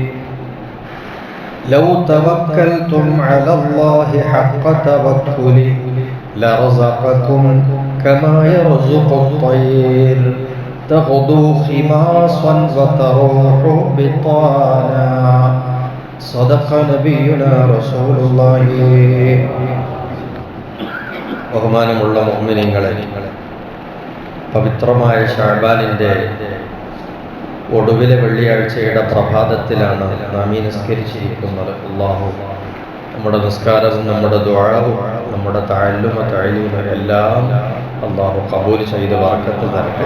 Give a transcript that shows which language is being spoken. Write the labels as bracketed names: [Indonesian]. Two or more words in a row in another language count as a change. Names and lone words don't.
[Arabic] لو توكلتم على الله حق توكله لرزقكم كما يرزق الطير تغدو خماصا وتروح بطانا. صدق نبينا رسول الله. [Malayalam] ബഹുമാനമുള്ള മുഅ്മിനീങ്ങളെ, പവിത്രമായ ശഅബാനിന്റെ ഒടുവിലെ വെള്ളിയാഴ്ചയുടെ പ്രഭാതത്തിലാണ് നാം ഈ നിസ്കരിച്ചിരിക്കുന്നത്. അല്ലാഹു നമ്മുടെ നിസ്കാരവും നമ്മുടെ ദുആവും നമ്മുടെ തഅല്ലുമ എല്ലാം അല്ലാഹു ഖബൂൽ ചെയ്ത് ബറക്കത്ത് തരട്ടെ.